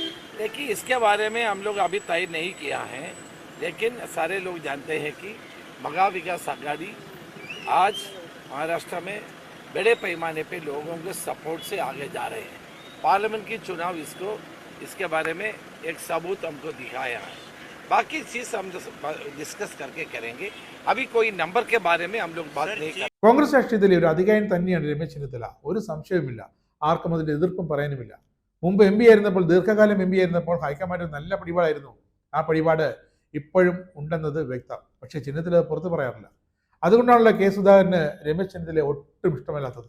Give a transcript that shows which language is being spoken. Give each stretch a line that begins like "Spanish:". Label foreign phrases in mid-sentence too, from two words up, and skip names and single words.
Hindi: देखिए, इसके बारे में हम लोग अभी तय नहीं किया है, लेकिन सारे लोग जानते हैं कि महाविकास आघाड़ी आज महाराष्ट्र में बड़े पैमाने पे लोगों के सपोर्ट से आगे जा रहे हैं. पार्लियामेंट की चुनाव इसके बारे में एक सबूत हमको दिखाया है. बाकी चीज़ हम डिस्कस करके करेंगे. अभी कोई नंबर के बारे में हम लोग बात नहीं कर.
Malayalam: കോൺഗ്രസ് രാഷ്ട്രീയത്തിലെ ഒരു അധികായൻ തന്നെയാണ് രമേശ് ചെന്നിത്തല, ഒരു സംശയവുമില്ല. ആർക്കും അതിന്റെ എതിർപ്പും പറയാനുമില്ല. മുമ്പ് MP ആയിരുന്നപ്പോൾ, ദീർഘകാലം MP ആയിരുന്നപ്പോൾ ഹൈക്കമാൻഡ് നല്ല പിടിപാടായിരുന്നു. ആ പിടിപാട് ഇപ്പോഴും ഉണ്ടെന്നത് വ്യക്തം. പക്ഷേ ചെന്നിത്തല പുറത്തു പറയാറില്ല. അതുകൊണ്ടാണല്ലോ കെ സുധാകരന് രമേശ് ചെന്നിത്തലയെ ഒട്ടും ഇഷ്ടമല്ലാത്തത്.